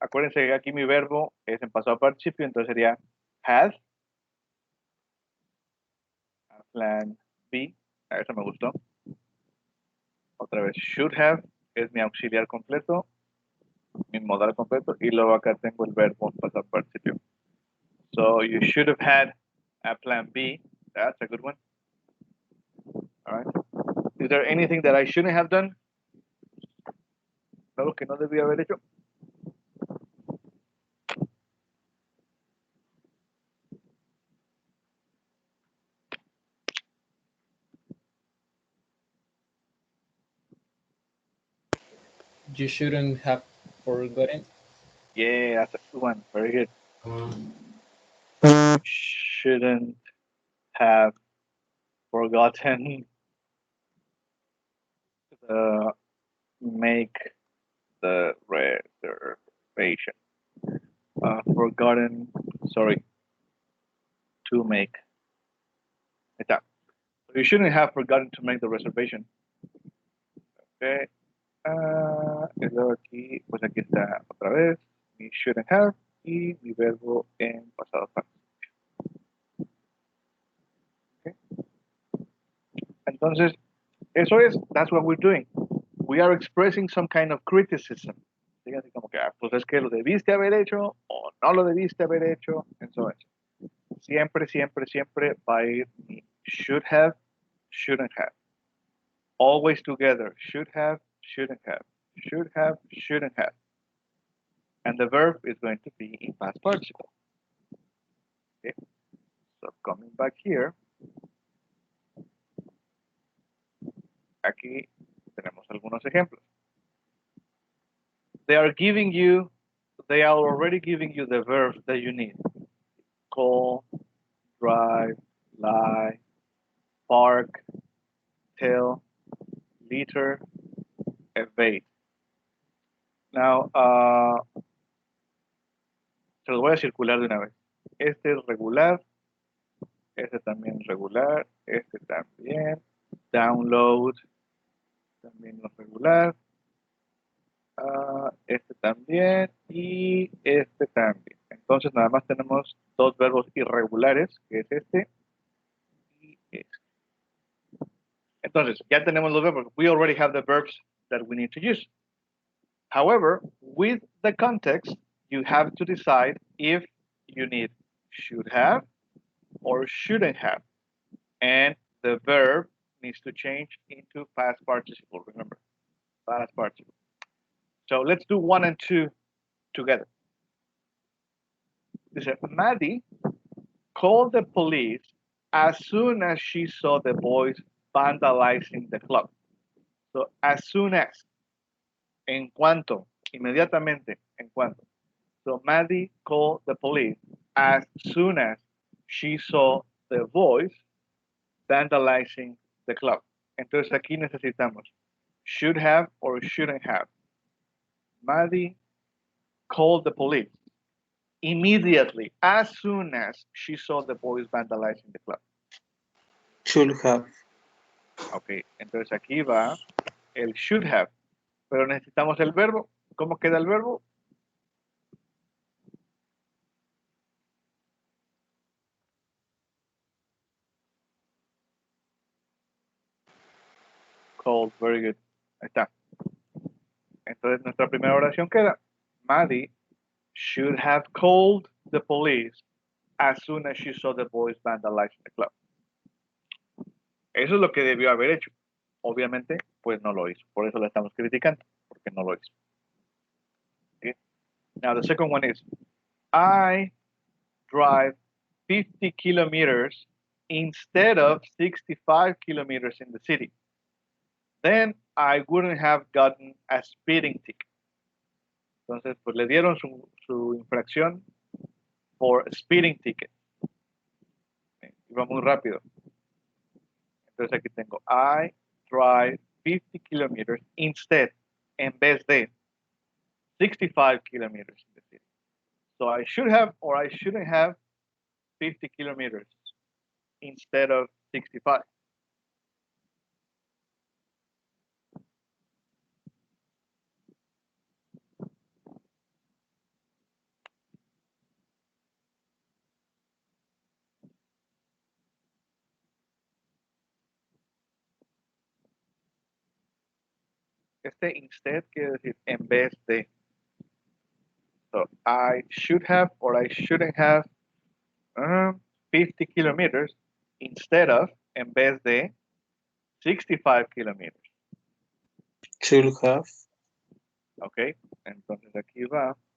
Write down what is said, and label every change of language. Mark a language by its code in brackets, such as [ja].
[es] Acuérdense que aquí mi verbo es en pasado participio, entonces sería [en] had a plan B. [es] Eso me gustó. Otra vez, [en] should have [es] es mi auxiliar completo, mi modal completo, y luego acá tengo el verbo en pasado participio. [en] So you should have had a plan B. That's a good one. All right. Is there anything that I shouldn't have done? [es] Algo que no debía haber hecho. [en] You shouldn't have forgotten. Yeah, that's a good one. Very good. Shouldn't have forgotten make the reservation. Forgotten, sorry, to make. [es] Ahí está. [en] So you shouldn't have forgotten to make the reservation. Okay. [es] Y luego aquí, pues aquí está otra vez mi [en] shouldn't have [es] y mi verbo en pasado participio. [en] Okay. [es] Entonces, eso es, [en] that's what we're doing. We are expressing some kind of criticism. [es] ¿Sí? Así como que, pues es que lo debiste haber hecho o no lo debiste haber hecho, [en] and so on. [es] Siempre, siempre, siempre va a ir mi [en] should have, shouldn't have. Always together, should have, shouldn't have, should have, shouldn't have. And the verb is going to be in past participle. Okay. So coming back here, [es] aquí tenemos algunos ejemplos. [en] They are already giving you the verbs that you need. Call, drive, lie, park, tell, litter, evade. Now, [es] se los voy a circular de una vez. Este es regular, este también regular, este también, download, también lo regular, este también y este también. Entonces nada más tenemos dos verbos irregulares, que es este y este. Entonces ya tenemos los verbos. [en] We already have the verbs that we need to use. However, with the context, you have to decide if you need should have or shouldn't have. And the verb needs to change into past participle, remember, past participle. So let's do 1 and 2 together. [es] Dice, [en] Maddie called the police as soon as she saw the boys vandalizing the club. So as soon as, [es] en cuanto, inmediatamente, en cuanto. [en] So Maddie called the police as soon as she saw the boys vandalizing the club. [es] Entonces aquí necesitamos [en] should have or shouldn't have. Maddie called the police immediately, as soon as she saw the boys vandalizing the club. Should have. [es] Ok, entonces aquí va el [en] should have, [es] pero necesitamos el verbo. ¿Cómo queda el verbo? [en] Called, very good. [es] Ahí está. Entonces nuestra primera oración queda, [en] Maddie should have called the police as soon as she saw the boys vandalizing the club. [es] Eso es lo que debió haber hecho. Obviamente, pues no lo hizo. Por eso la estamos criticando, porque no lo hizo. [en] Okay? Now the second one is, I drive 50 kilometers instead of 65 kilometers in the city. Then I wouldn't have gotten a speeding ticket. [es] Entonces, pues le dieron su infracción por [en] speeding ticket. [es] Iba muy rápido. Entonces aquí tengo, [en] I drive 50 kilometers instead, [es] en vez de [en] 65 kilometers in the city. So I should have or I shouldn't have 50 kilometers instead of 65. [es] Este [en] instead [es] quiere decir en vez de. [en] So I should have or I shouldn't have 50 kilometers instead of, [es] en vez de [en] 65 kilometers. Should have. [es] Ok, entonces aquí va.